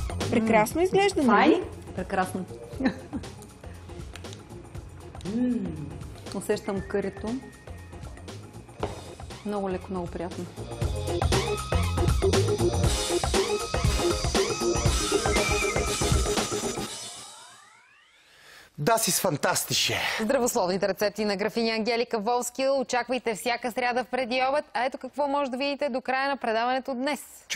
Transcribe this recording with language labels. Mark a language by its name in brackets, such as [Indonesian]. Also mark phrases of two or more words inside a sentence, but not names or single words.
[Bulgarian] Прекрасно изглежда, нали? [German] Fein. [Bulgarian] Прекрасно. Усещам кърито. Много леко, много приятно. [German] Das ist fantastisch. [Bulgarian] Здравословните рецепти на графиня Ангелика Волскил очаквайте всяка сряда в преди обед. А ето какво може да видите до края на предаването днес.